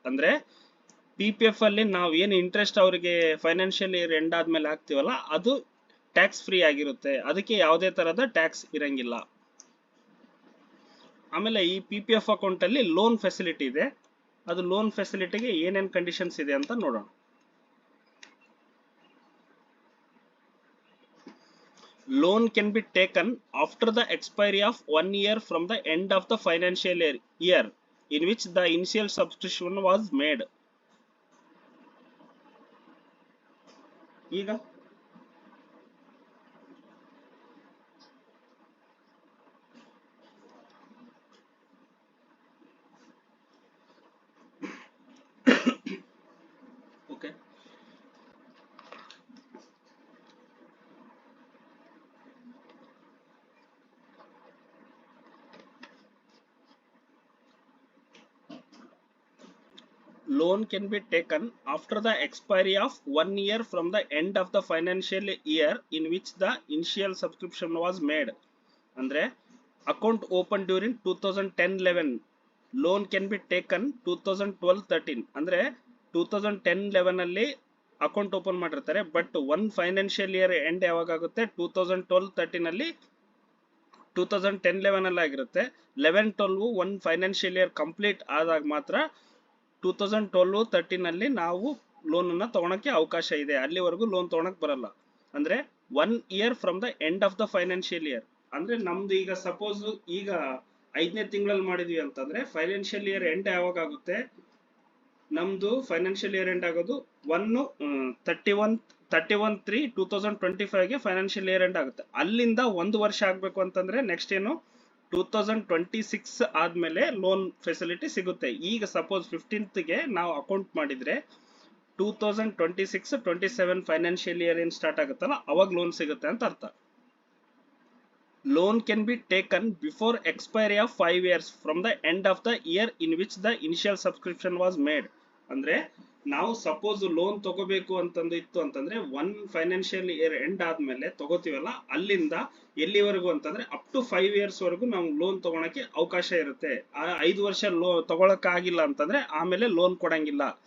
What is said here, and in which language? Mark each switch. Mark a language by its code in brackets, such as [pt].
[kn] ಅಂದ್ರೆ PPF ಅಲ್ಲಿ ನಾವು ಏನು ಇಂಟ್ರೆಸ್ಟ್ ಅವರಿಗೆ ಫೈನಾನ್ಷಿಯಲ್ ಇಯರ್ ಎಂಡ್ ಆದ್ಮೇಲೆ ಹಾಕ್ತಿವಲ್ಲ ಅದು ಟ್ಯಾಕ್ಸ್ ಫ್ರೀ ಆಗಿರುತ್ತೆ, ಅದಕ್ಕೆ ಯಾವುದೇ ತರಹದ ಟ್ಯಾಕ್ಸ್ ಇರಂಗಿಲ್ಲ. ಆಮೇಲೆ ಈ PPF ಅಕೌಂಟ್ ಅಲ್ಲಿ ಲೋನ್ ಫೆಸಿಲಿಟಿ ಇದೆ. ಅದು ಲೋನ್ ಫೆಸಿಲಿಟಿಗೆ ಏನೇನ್ ಕಂಡೀಷನ್ಸ್ ಇದೆ ಅಂತ ನೋಡೋಣ. [en] Loan can be taken after the expiry of 1 year from the end of the financial year in which the initial subscription was made. [kn] ಈಗ okay, [en] loan can be taken after the expiry of 1 year from the end of the financial year in which the initial subscription was made. ಅಂದ್ರೆ account open during 2010-11, loan can be taken 2012-13. [kn] ಅಂದ್ರೆ 2010-11 ಅಲ್ಲಿ account open ಮಾಡಿರ್ತಾರೆ, but one financial year end ಯಾವಾಗ ಆಗುತ್ತೆ 2012-13 ಅಲ್ಲಿ 2010-11 ಅಲ್ಲಿ ಆಗಿರುತ್ತೆ. 11-12 one financial year complete ಆದಾಗ ಮಾತ್ರ 2012-13 ಅಲ್ಲಿ ನಾವು ಲೋನ್ ಅನ್ನ ತಗೊಳಕ್ಕೆ ಅವಕಾಶ ಇದೆ, ಅಲ್ಲಿವರೆಗೂ ಲೋನ್ ತಗೊಳಕ್ ಬರಲ್ಲ. ಅಂದ್ರೆ 1 year from the end of the financial year. ಅಂದ್ರೆ ನಮ್ದು ಈಗ ಸಪೋಸ್ ಈಗ 5ನೇ ತಿಂಗಳಲ್ಲಿ ಮಾಡಿದ್ವಿ ಅಂತಂದ್ರೆ ಫೈನಾನ್ಷಿಯಲ್ ಇಯರ್ ಎಂಡ್ ಯಾವಾಗ ಆಗುತ್ತೆ, ನಮ್ದು ಫೈನಾನ್ಷಿಯಲ್ ಇಯರ್ ಎಂಡ್ ಆಗೋದು 31/3/2025 ಗೆ ಫೈನಾನ್ಷಿಯಲ್ ಇಯರ್ ಎಂಡ್ ಆಗುತ್ತೆ. ಅಲ್ಲಿಂದ 1 ವರ್ಷ ಆಗ್ಬೇಕು ಅಂತಂದ್ರೆ ನೆಕ್ಸ್ಟ್ ಏನು 2026 ಆದ್ಮೇಲೆ ಲೋನ್ ಫೆಸಿಲಿಟಿ ಸಿಗುತ್ತೆ. ಈಗ ಸಪೋಸ್ 15th ಗೆ ನಾವು ಅಕೌಂಟ್ ಮಾಡಿದ್ರೆ 2026-27 ಫೈನಾನ್ಷಿಯಲ್ ಇಯರ್ ಏನ್ ಸ್ಟಾರ್ಟ್ ಆಗುತ್ತಲ್ಲ ಅವಾಗ ಲೋನ್ ಸಿಗುತ್ತೆ ಅಂತ ಅರ್ಥ. [en] Loan can be taken before expiry of 5 years from the end of the year in which the initial subscription was made. [kn] ಅಂದ್ರೆ ನಾವು ಸಪೋಸ್ ಲೋನ್ ತಗೋಬೇಕು ಅಂತಂದು ಇತ್ತು ಅಂತಂದ್ರೆ ಒನ್ ಫೈನಾನ್ಷಿಯಲ್ ಇಯರ್ ಎಂಡ್ ಆದ್ಮೇಲೆ ತಗೋತೀವಲ್ಲ ಅಲ್ಲಿಂದ ಎಲ್ಲಿವರೆಗೂ ಅಂತಂದ್ರೆ ಅಪ್ ಟು 5 years ವರೆಗೂ ನಾವು ಲೋನ್ ತಗೊಳಕ್ಕೆ ಅವಕಾಶ ಇರುತ್ತೆ. ಆ 5 ವರ್ಷ ತಗೊಳಕ್ ಆಗಿಲ್ಲ ಅಂತಂದ್ರೆ ಆಮೇಲೆ ಲೋನ್ ಕೊಡಂಗಿಲ್ಲ.